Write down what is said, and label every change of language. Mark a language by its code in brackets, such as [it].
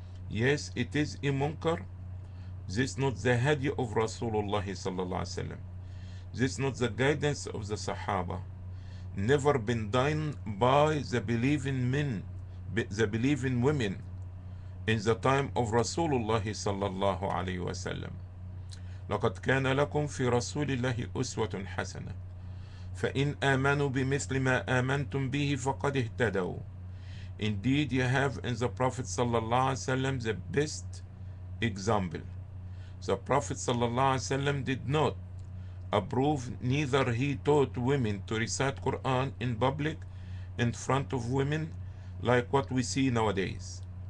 [en] Yes, it is a munkar. This is not the hadi of Rasulullah sallallahu alaihi wasallam. This is not the guidance of the Sahaba. Never been done by the believing men, the believing women in the time of Rasulullah sallallahu alaihi wasallam. [ar] لقد كان لكم في رسول الله أسوة حسنة فإن آمنوا بمثل ما آمنتم به فقد اهتدوا. [en] Indeed, you have in the Prophet sallallahu alaihi wasallam the best example. The Prophet sallallahu alaihi wasallam did not approve, neither he taught women to recite Quran in public in front of women like what we see nowadays.